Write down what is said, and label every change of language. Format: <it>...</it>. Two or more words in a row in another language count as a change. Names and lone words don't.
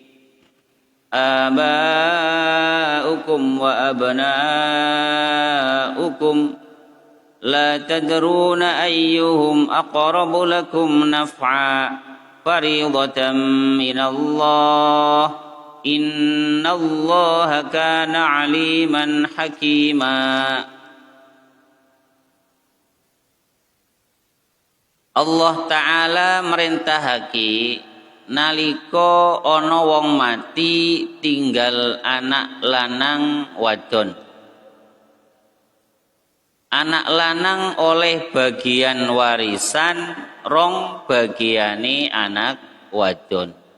<ar>آباؤكم وأبناؤكم لا تدرون أيهم أقرب لكم نفعا فريضة من الله إن الله كان عليما حكيما.</ar> <jv>Allah Ta'ala merintahake nalika ana wong mati tinggal anak lanang wadon. Anak lanang oleh bagian warisan, rong bagiane anak wadon.</jv>